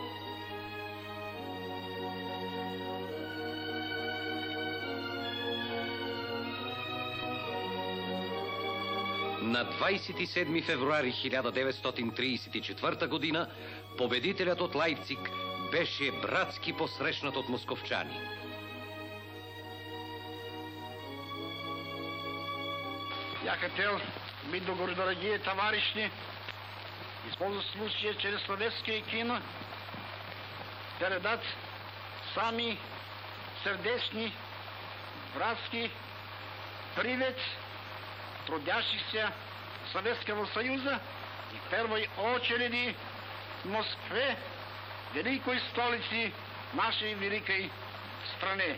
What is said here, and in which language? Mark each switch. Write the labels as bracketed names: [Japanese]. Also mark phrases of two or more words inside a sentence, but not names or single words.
[Bulgarian] На 27 февруари 1934 година победителят от Лайпциг беше братски посрещнат от московчани. [Russian] Я хотел, дорогие товарищи, использовать случай через советское кино передать сами сердечный, братский привет трудящихся Советского Союза и в первой очереди в Москве, великой столице нашей великой страны.